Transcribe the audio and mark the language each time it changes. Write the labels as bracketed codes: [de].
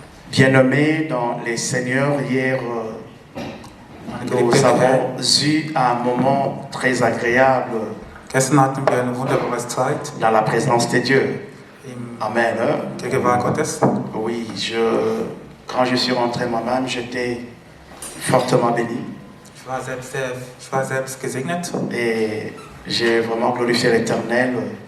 [fr] Bien-aimés dans les Seigneurs, hier, nous avons eu un moment très agréable [de] Gestern hatten wir eine wunderbare Zeit [fr] dans la présence de Dieu. [de] in Amen. der Gegenwart Gottes. [fr] Oui, quand je suis rentré moi-même, j'étais fortement béni. [de] Ich war selbst gesegnet. [fr] Et j'ai vraiment glorifié l'Éternel